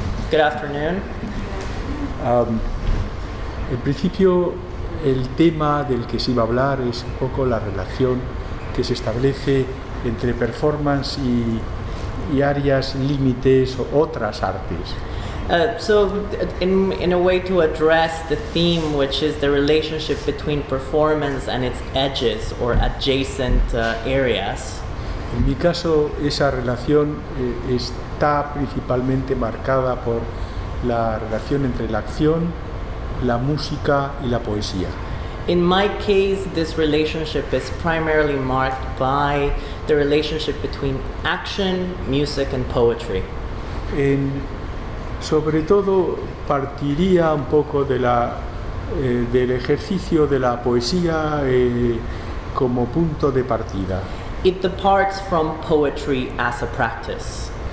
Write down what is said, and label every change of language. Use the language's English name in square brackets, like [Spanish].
[English] Good afternoon. [Spanish] En principio, el tema del que se iba a hablar es un poco la relación que se establece entre performance y áreas límites o otras artes. [English] So in a way to address the theme, which is the relationship between performance and its edges or adjacent areas. [Spanish] En mi caso, esa relación está principalmente marcada por la relación entre la acción, la música y la poesía. [English] In my case, this relationship is primarily marked by the relationship between action, music, and poetry. [Spanish] Sobre todo, partiría un poco del ejercicio de la poesía como punto de partida. [English] It departs from poetry as a practice.